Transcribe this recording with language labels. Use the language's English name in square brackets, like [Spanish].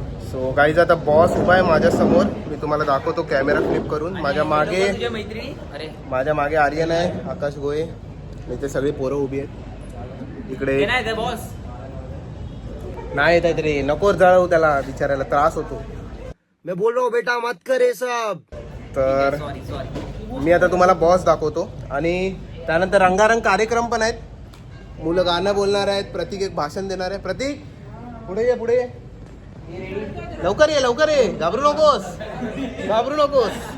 [Marathi] So guys आता boss उभा आहे माझ्या समोर. मी तुम्हाला दाखवतो कॅमेरा फ्लिप करून. माझ्या मागे आर्यन आहे, आकाश गोये, इथे सगळी पोरं उभी आहेत. इकडे नाही येत आहेत रे, नको जळवू त्याला, बिचारायला त्रास होतो. [Hindi] मैं बोल रहा हूँ बेटा मत करे सब. [Marathi] तर मी आता तुम्हाला बॉस दाखवतो आणि त्यानंतर रंगारंग कार्यक्रम पण आहेत. मुलं गाणं बोलणार आहेत, प्रतीक एक भाषण देणार आहे. प्रतीक पुढे ये. लवकर ये, घाबरू नकोस.